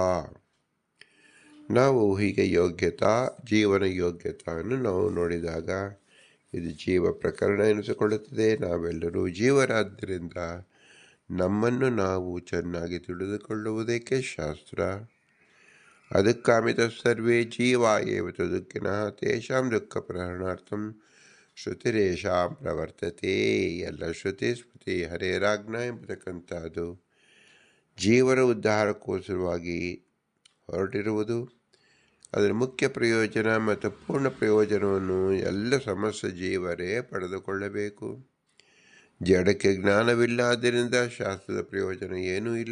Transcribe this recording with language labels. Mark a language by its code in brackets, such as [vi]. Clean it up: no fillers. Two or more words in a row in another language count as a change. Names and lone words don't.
[kn] ನಾವು ಹೀಗೆ ಯೋಗ್ಯತಾ, ಜೀವನ ಯೋಗ್ಯತೆಯನ್ನು ನಾವು ನೋಡಿದಾಗ ಇದು ಜೀವ ಪ್ರಕರಣ ಎನಿಸಿಕೊಳ್ಳುತ್ತದೆ. ನಾವೆಲ್ಲರೂ ಜೀವರಾದ್ದರಿಂದ ನಮ್ಮನ್ನು ನಾವು ಚೆನ್ನಾಗಿ ತಿಳಿದುಕೊಳ್ಳುವುದಕ್ಕೆ ಶಾಸ್ತ್ರ. [sa] ಅದಕ್ಕಾಮಿತ ಸರ್ವೇ ಜೀವ ಏವ ದುಃಖಿನಃ ತೇಷಾಂ ದುಃಖ ಪ್ರಹರಣಾರ್ಥಂ ಶ್ರುತಿರೇಷಾಂ ಪ್ರವರ್ತತೆ. [kn] ಎಲ್ಲ [sa] ಶ್ರುತಿ ಸ್ಮೃತಿ ಹರೇರಾಜ್ಞ [kn] ಎಂಬತಕ್ಕಂಥದ್ದು ಜೀವನ ಉದ್ಧಾರಕ್ಕೋಸ್ಕರವಾಗಿ ಹೊರಟಿರುವುದು. ಅದರ ಮುಖ್ಯ ಪ್ರಯೋಜನ ಮತ್ತು ಪೂರ್ಣ ಪ್ರಯೋಜನವನ್ನು ಎಲ್ಲ ಸಮಸ್ತ ಜೀವರೇ ಪಡೆದುಕೊಳ್ಳಬೇಕು. ಜಡಕ್ಕೆ ಜ್ಞಾನವಿಲ್ಲ, ಆದ್ದರಿಂದ ಶಾಸ್ತ್ರದ ಪ್ರಯೋಜನ ಏನೂ ಇಲ್ಲ.